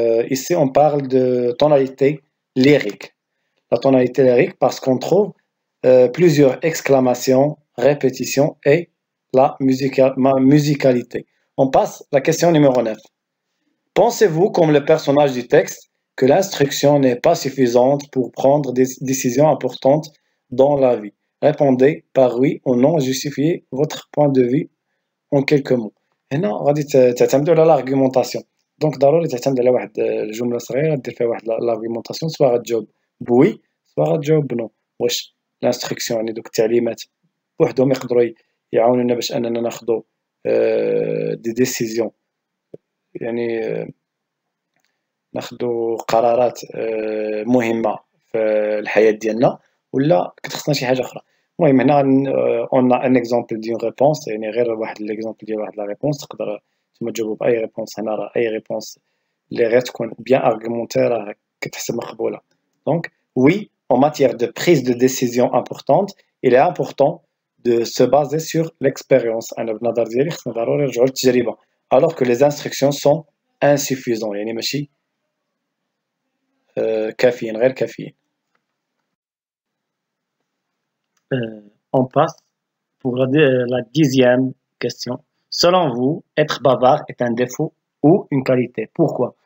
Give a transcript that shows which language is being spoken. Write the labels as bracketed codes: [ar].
[fr] Ici, on parle de tonalité lyrique. La tonalité lyrique parce qu'on trouve plusieurs exclamations, répétitions et la musicalité. On passe à la question numéro 9. Pensez-vous, comme le personnage du texte, que l'instruction n'est pas suffisante pour prendre des décisions importantes dans la vie? Répondez par oui ou non, justifiez votre point de vue en quelques mots. [ar] هنا غادي تعتمدوا على l'argumentation. دونك ضروري تعتمد على واحد الجملة صغيرة دير فيها واحد l'argumentation، سواء غتجاوب بوي سواء غتجاوب بنو. واش l'instruction يعني دوك التعليمات بوحدهم يقدروا يعاونونا باش اننا ناخذوا دي ديسيزيون، يعني ناخذوا قرارات مهمه في الحياه ديالنا، ولا كتخصنا شي حاجه اخرى. المهم هنا [fr] اون ان اكزامبل [ar] ديال ريبونس، يعني غير واحد [fr] ليكزامبل ديال واحد لا ريبونس، [ar] تقدر نتوما تجاوبوا باي ريبونس. هنا راه اي ريبونس اللي غير تكون [fr] بيان ارغومونتي [ar] راه كتحسب مقبوله. [fr] دونك وي en matière de prise de décision importante, il est important de se baser sur l'expérience. [ar] أنا بالنظر ديالي خصنا ضروري نرجعوا للتجربة. [fr] Alors que les instructions sont insuffisantes، [ar] يعني ماشي كافيين، غير كافيين. [fr] On passe pour la 10e question. Selon vous, être bavard est un défaut ou une qualité? Pourquoi?